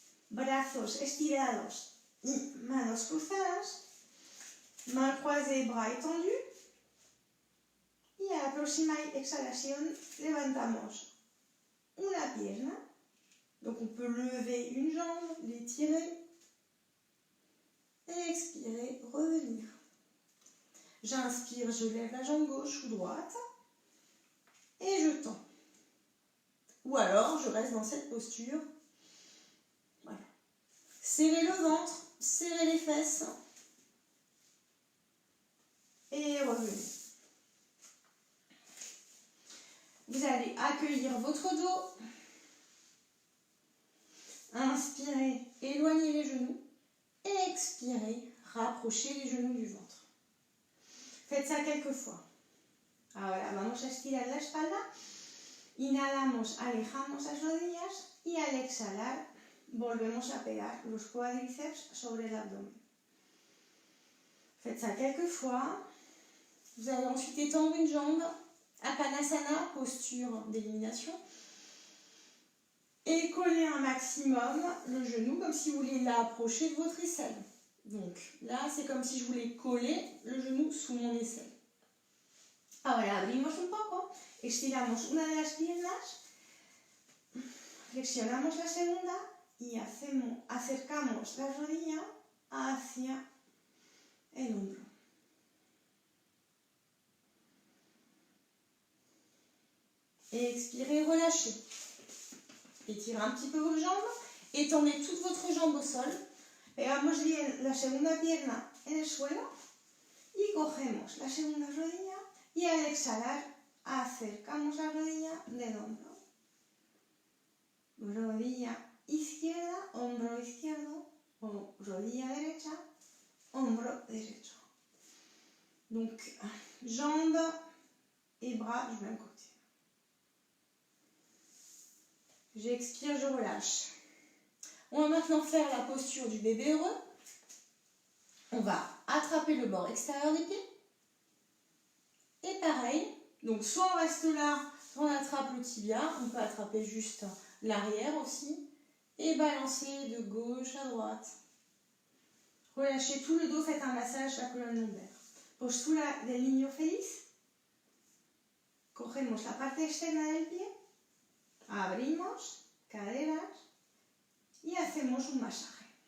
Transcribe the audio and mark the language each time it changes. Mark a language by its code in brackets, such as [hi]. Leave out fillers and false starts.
[es] Brazos estirados y manos cruzadas. [fr] Mains croisées, bras étendus. [es] Y a la próxima exhalación levantamos una pierna. [fr] Donc on peut lever une jambe, l'étirer. Et expirer, revenir. J'inspire, je lève la jambe gauche ou droite. Et je tends. Ou alors, je reste dans cette posture. Voilà. Serrez le ventre, serrez les fesses. Et revenez. Vous allez accueillir votre dos. Inspirez, éloignez les genoux. Et expirez, rapprochez les genoux du ventre. Faites ça quelques fois. [es] Ahora vamos a estirar la espalda. Inhalamos, alejamos las rodillas y al exhalar volvemos a pegar los cuádriceps sobre el abdomen. [fr] Faites ça quelques fois. Vous allez ensuite étendre une jambe. Apanasana, posture d'élimination. Et coller un maximum le genou comme si vous vouliez l'approcher de votre aisselle. Donc là, c'est comme si je voulais coller le genou sous mon aisselle. [es] Ahora abrimos un poco, estiramos una de las piernas, flexionamos la segunda y acercamos la rodilla hacia el hombro. [fr] Et expirez, relâchez. Étirez un petit peu vos jambes, étendez toute votre jambe au sol. [es] Pegamos bien la segunda pierna en el suelo y cogemos la segunda rodilla. Y al exhalar, acercamos la rodilla del hombro. Rodilla izquierda, hombro izquierdo, o rodilla derecha, hombro derecho. [fr] Donc, jambes et bras du même côté. J'expire, je relâche. On va maintenant faire la posture du bébé heureux. On va attraper le bord extérieur des pieds. Et pareil, donc soit on reste là, soit on attrape le tibia, on peut attraper juste l'arrière aussi, et balancer de gauche à droite. Relâchez tout le dos, faites un massage de la colonne lombaire. [es] Postura del niño feliz. Cogemos la parte externa del pie, abrimos caderas y hacemos un masaje.